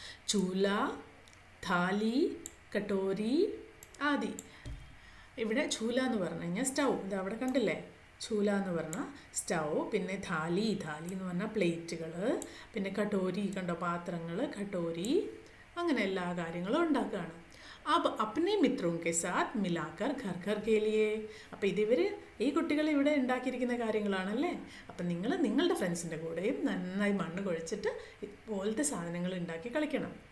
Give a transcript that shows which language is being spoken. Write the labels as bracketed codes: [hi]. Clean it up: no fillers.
[hi] ചൂല, ഥാലി, കട്ടോരി ആദി. [ml] ഇവിടെ ചൂല എന്ന് പറഞ്ഞു കഴിഞ്ഞാൽ സ്റ്റൗ, ഇത് അവിടെ കണ്ടില്ലേ? ചൂല എന്ന് പറഞ്ഞാൽ സ്റ്റൗ, പിന്നെ ഥാലി എന്ന് പറഞ്ഞാൽ പ്ലേറ്റുകൾ, പിന്നെ കട്ടോരി കണ്ടോ പാത്രങ്ങൾ, കട്ടോരി, അങ്ങനെ എല്ലാ കാര്യങ്ങളും ഉണ്ടാക്കുകയാണ്. [hi] अब अपने मित्रों के साथ मिलाकर घर घर के लिए. [ml] അപ്പോൾ ഈ കുട്ടികൾ ഇവിടെ ഉണ്ടാക്കിയിരിക്കുന്ന കാര്യങ്ങളാണല്ലേ? അപ്പം നിങ്ങൾ നിങ്ങളുടെ ഫ്രണ്ട്സിൻ്റെ കൂടെയും നന്നായി മണ്ണ് കുഴച്ചിട്ട് ഇതുപോലത്തെ സാധനങ്ങൾ ഉണ്ടാക്കി കളിക്കണം.